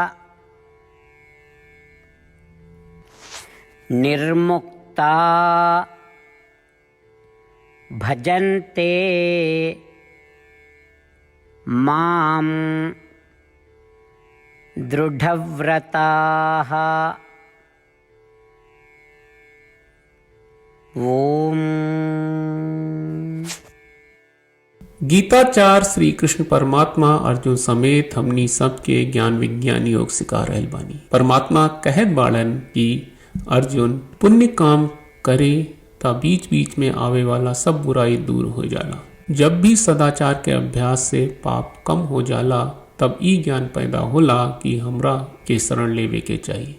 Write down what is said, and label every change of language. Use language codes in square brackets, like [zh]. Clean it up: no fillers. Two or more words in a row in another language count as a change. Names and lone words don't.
[sa] निर्मुक्ता भजन्ते मां दृढव्रताः। ओम। [bho] गीताचार श्री कृष्ण परमात्मा अर्जुन समेत हमनी सबके ज्ञान विज्ञान योग सिखा रहल बानी। परमात्मा कहत बाड़न कि अर्जुन पुण्य काम करे ता बीच बीच में आवे वाला सब बुराई दूर हो जाला। जब भी सदाचार के अभ्यास से पाप कम हो जाला तब ई ज्ञान पैदा होला कि हमरा के शरण लेवे के चाहिए।